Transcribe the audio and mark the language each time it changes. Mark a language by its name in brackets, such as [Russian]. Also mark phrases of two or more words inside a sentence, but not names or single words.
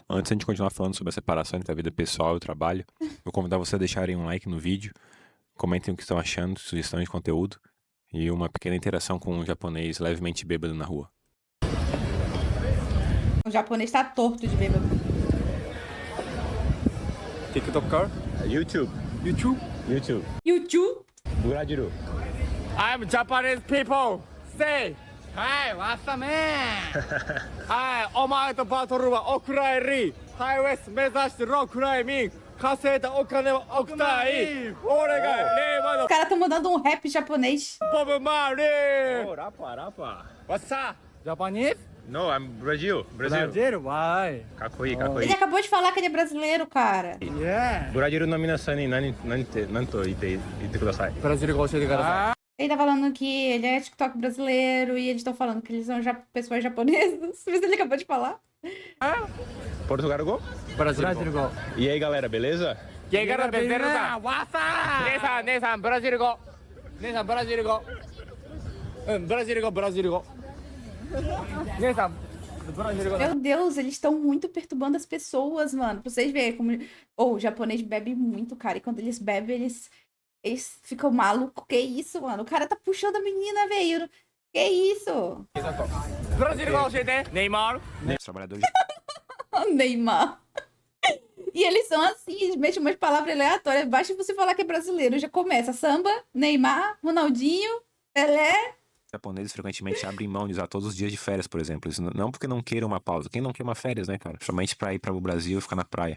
[Portuguese] Antes de a gente continuar falando sobre a separação entre a vida pessoal e o trabalho, vou convidar você a deixarem um like no vídeo, comentem o que estão achando, sugestões de conteúdo, e uma pequena interação com um japonês levemente bêbado na rua. O japonês tá torto de bêbado. TikToker? YouTube. YouTube? YouTube? Brasil. [English] I'm Japanese people. Say [Japanese] はい、わっさめはい、お前とバトルはお蔵入り。ハイウェイス目指してロッククライミング。稼いだお金は億単位。俺が令和 [Portuguese] Os [Japanese] の [Portuguese] caras estão mandando um rap japonês. [Japanese] ボブ・マーリー。 [Portuguese] Oh, rapa, rapa. [English] wassup Japanese No, I'm Brazil. [Japanese] ブラジル、わい。 Kakoi, [Portuguese] Ele [Japanese] kakoi. [Portuguese] acabou de falar que ele é brasileiro, cara. [English] Yeah. [Japanese] ブラジルの皆さんに何と言ってください。ブラジル語教えてください。 [Portuguese] Ele tá falando que ele é TikTok brasileiro e eles estão falando que eles são pessoas japonesas. Mas ele acabou de falar. [Japanese] Portugal 語? ブラジル語。 [Portuguese] E aí, galera, beleza? ゲガラベゼルさん。 [Japanese] わっさ姉さん、ブラジル語。姉さん、ブラジル語。うん、ブラジル語。姉さん、ブラジル語。 [Portuguese] Meu Deus, eles estão muito perturbando as pessoas, mano. Pra vocês verem como. O japonês bebe muito, cara. E quando eles bebem, eles ficam malucos. Que isso, mano? O cara tá puxando a menina, velho. Que isso? [Japanese] ブラジル語教えて。ネイマール。 [Portuguese] Os trabalhadores Neymar. E eles são assim, eles mexem umas palavras aleatórias. Basta você falar que é brasileiro. Já começa samba, Neymar, Ronaldinho, Pelé. japoneses frequentemente abrem mão de usar todos os dias de férias, por exemplo. Isso não porque não queiram uma pausa. Quem não quer uma férias, né, cara? Somente pra ir para o Brasil e ficar na praia.